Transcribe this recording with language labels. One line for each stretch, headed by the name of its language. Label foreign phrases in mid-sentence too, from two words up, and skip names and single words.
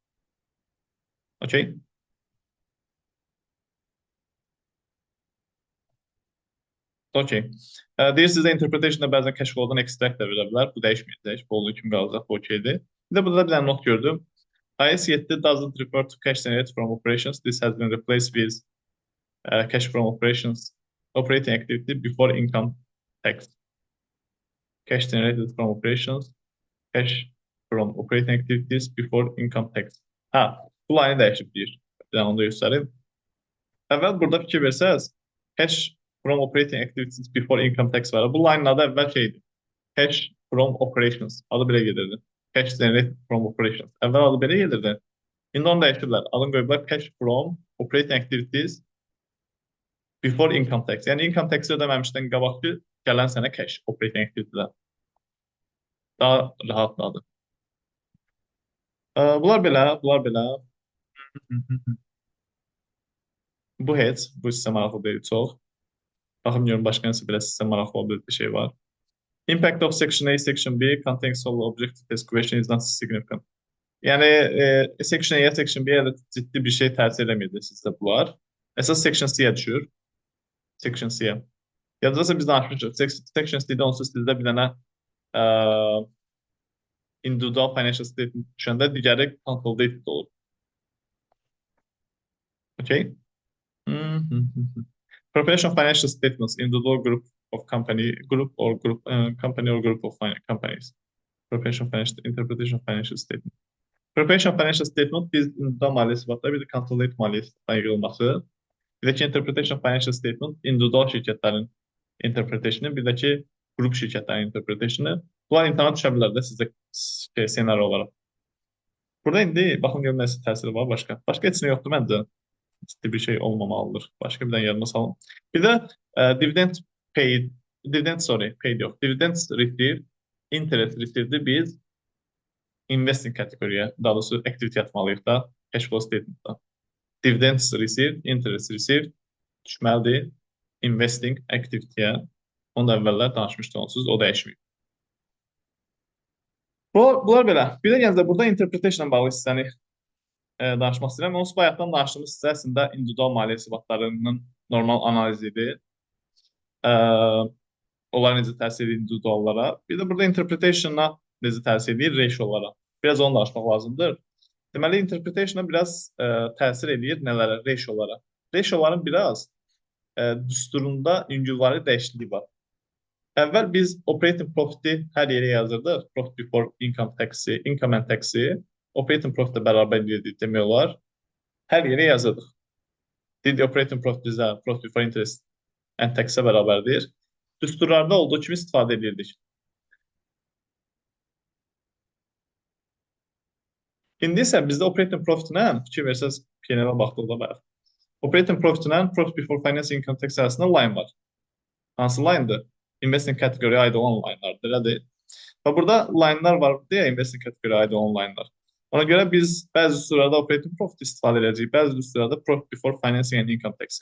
English: Okay? Okay.
Azerbaijani: Deyir sizə interpretation-da bəzən
English: cash flow-
Azerbaijani: dan extract da verə bilər. Bu dəyişməyəcək. Bu olduğu kimi qalacaq. Bu okeydir. Bir də burada bir dənə not gördüm.
English: IAS 7 doesn't refer to cash generated from operations. This has been replaced with cash from operations operating activity before income tax. Cash generated from operations, cash from operating activities before income tax.
Azerbaijani: Ha, bu line dəyişib deyir. Bir dənə onu da göstərim. Əvvəl burada fikir versəz,
English: cash from operating activities before income tax var.
Azerbaijani: Bu line adı əvvəl şeydir.
English: Cash from operations.
Azerbaijani: Adı belə gedirdi.
English: Cash generated from operations.
Azerbaijani: Əvvəl adı belə gedirdi. İndi onu dəyişdirlər. Adını qoyublar
English: cash from operating activities before income tax.
Azerbaijani: Yəni income tax ödəməmişdən qabaqki gələn sənə
English: cash operating activity-dən.
Azerbaijani: Daha rahatladı. Bunlar belə, bunlar belə. Bu heç, bu sizə maraqlı deyil çox. Baxım başqa nəsə belə sizə maraqlı olan bir şey var.
English: Impact of Section A, Section B containing sole objective test question is not significant.
Azerbaijani: Yəni Section A-yə, Section B-yə də ciddi bir şey təsir eləməyəcək sizdə bunlar. Əsas Section C-yə düşür. Section C-yə. Yadınızda biz danışmışıq. Section C-də onsuz sizdə bir dənə
English: individual financial statement
Azerbaijani: düşəndə digəri consolidated olur. Okay?
English: Preparation of financial statements, individual group of company, group or company or group of companies. Preparation of financial, interpretation of financial statement. Preparation of financial statement
Azerbaijani: biz individual maliyyə hesabatları, bir də consolidated maliyyə hesabatları yığılması. Bir də ki
English: interpretation of financial statement
Azerbaijani: individual şirkətlərin interpretation'ı, bir də ki grup şirkətlərin interpretation'ı. Bunlar imtahana düşə bilər də sizdə senaryo olaraq. Burada indi baxın görün nəsə təsiri var başqa. Başqa heç nə yoxdur məncə. Ciddi bir şey olmamalıdır. Başqa bir dənə yadıma salın. Bir də
English: dividend paid, paid
Azerbaijani: yox.
English: Dividend received, interest received-i
Azerbaijani: biz investing kateqoriyaya, daha doğrusu activity atmalıyıq da,
English: cash flow statement-da. Dividends received, interest received
Azerbaijani: düşməlidir
English: investing activity-yə.
Azerbaijani: Onu da əvvəllər danışmışdı onsuz, o dəyişməyib. Bunlar belə. Bir də gənclər, burada interpretation-la bağlı hissəni danışmaq istəyirəm. Onsuz bayaqdan danışdığımız hissə əslində individual maliyyə hesabatlarının normal analizidir. Onlar necə təsir edir individuallara. Bir də burada interpretation-la necə təsir edir ratiolara. Biraz onu danışmaq lazımdır. Deməli, interpretation-la biraz təsir edir nələrə? Ratiolara. Ratioların biraz düsturunda yüngülvari dəyişikliyi var. Əvvəl biz
English: operating profit-i
Azerbaijani: hər yerə yazırdıq.
English: Profit before income tax-i, income and tax-i operating profit-i
Azerbaijani: bərabər edirdik demək olar. Hər yerə yazırdıq. Deyildi,
English: operating profit
Azerbaijani: bizə
English: profit before interest and tax-ə
Azerbaijani: bərabərdir. Düsturlarda olduğu kimi istifadə edirdik. İndi isə bizdə
English: operating profit-nə
Azerbaijani: fikir versəz, P&L-ə baxdıqda bayaq.
English: Operating profit-ilə profit before finance income tax
Azerbaijani: arasında line var. Hansı line-dır?
English: Investing category-yə
Azerbaijani: aid olan line-lardır, elə deyil. Və burada line-lar var deyə
English: investing category-yə
Azerbaijani: aid olan line-lar. Ona görə biz bəzi üsullarda
English: operating profit
Azerbaijani: istifadə edəcəyik, bəzi üsullarda
English: profit before financing and income tax.